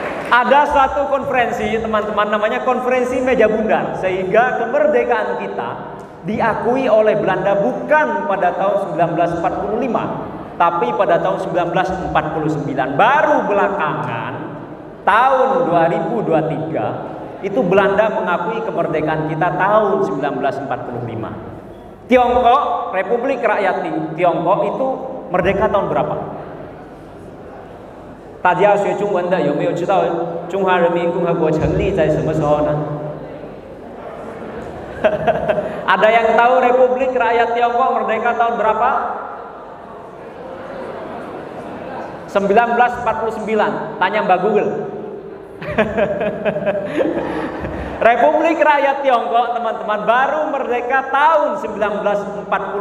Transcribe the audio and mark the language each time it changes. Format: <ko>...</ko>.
<id>Ada satu konferensi teman-teman, namanya konferensi meja bundar, sehingga kemerdekaan kita diakui oleh Belanda bukan pada tahun 1945, tapi pada tahun 1949. Baru belakangan tahun 2023 itu Belanda mengakui kemerdekaan kita tahun 1945. Tiongkok, Republik Rakyat Tiongkok itu merdeka tahun berapa?</id> <zh>大家学中文的有没有知道中华人民共和国成立在什么时候呢？</zh> <id>Ada yang tahu Republik Rakyat Tiongkok merdeka tahun berapa? 1949. Tanya Mbak Google. Republik Rakyat Tiongkok teman-teman baru merdeka tahun 1949.</id>